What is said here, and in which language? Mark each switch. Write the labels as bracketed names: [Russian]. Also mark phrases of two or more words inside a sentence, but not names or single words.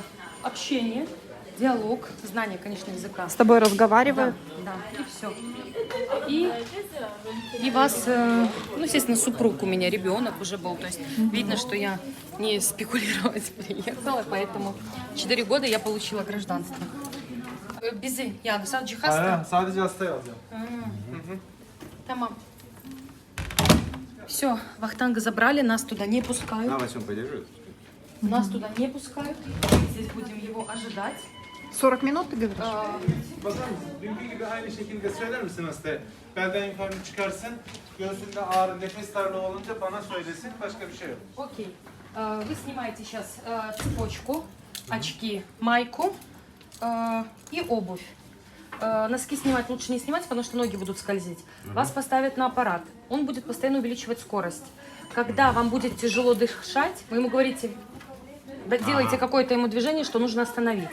[Russian] Общение, диалог, знание, конечно, языка. С тобой разговаривают? Да, и все. И вас, ну, естественно, супруг у меня, ребенок уже был. То есть видно, что я не спекулировать приехала, поэтому 4 года я получила гражданство. [Turkish] Bizi yani sadece hasta. Sadece hasta yazacağım. Tamam. [Russian] Все, Вахтанга забрали, нас туда не пускают. Давай, чем подержи. Нас туда не пускают. Здесь будем его ожидать. 40 минут, ты говоришь? [Turkish] Bakar mısın? Dünkü gibi aynı şekilde söyler misin hastaya? Belden yukarı çıkarsın. Göğsünde ağrı, nefes darlığı olunca bana söylesin. Başka bir şey yok. [Russian] Окей. Вы снимаете сейчас цепочку, очки, майку и обувь. Носки снимать лучше не снимать, потому что ноги будут скользить. Вас поставят на аппарат. Он будет постоянно увеличивать скорость. когда вам будет тяжело дышать, вы ему говорите, делаете какое-то ему движение, что нужно остановить.